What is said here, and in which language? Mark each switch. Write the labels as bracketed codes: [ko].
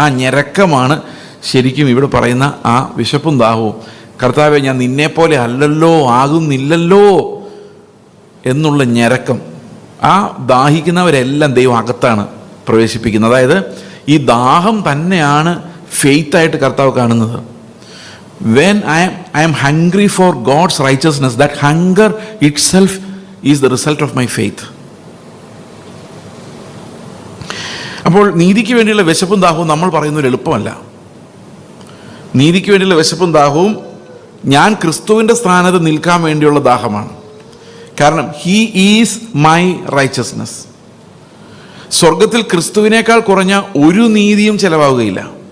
[ml] ആ ഞരക്കമാണ് ശരിക്കും ഇവിടെ പറയുന്ന ആ വിശപ്പും ദാഹവും. കർത്താവെ, ഞാൻ നിന്നെപ്പോലെ അല്ലല്ലോ, ആകുന്നില്ലല്ലോ എന്നുള്ള ഞരക്കം. ആ ദാഹിക്കുന്നവരെല്ലാം ദൈവം അകത്താണ് പ്രവേശിപ്പിക്കുന്നത്. അതായത് ഈ ദാഹം തന്നെയാണ് ഫെയ്ത്തായിട്ട് കർത്താവ് കാണുന്നത്. [en] When I am hungry for God's righteousness, that hunger itself is the result of my faith. [ml] അപ്പോൾ നീതിക്ക് വേണ്ടിയുള്ള വിശപ്പും ദാഹവും നമ്മൾ പറയുന്നത് എളുപ്പമല്ല. നീതിക്ക് വേണ്ടിയുള്ള വിശപ്പും ദാഹവും ഞാൻ ക്രിസ്തുവിൻ്റെ സ്ഥാനത്ത് നിൽക്കാൻ വേണ്ടിയുള്ള ദാഹമാണ്. കാരണം [en] He is my righteousness. [ml] സ്വർഗത്തിൽ ക്രിസ്തുവിനേക്കാൾ കുറഞ്ഞ ഒരു നീതിയും ചെലവാകുകയില്ല.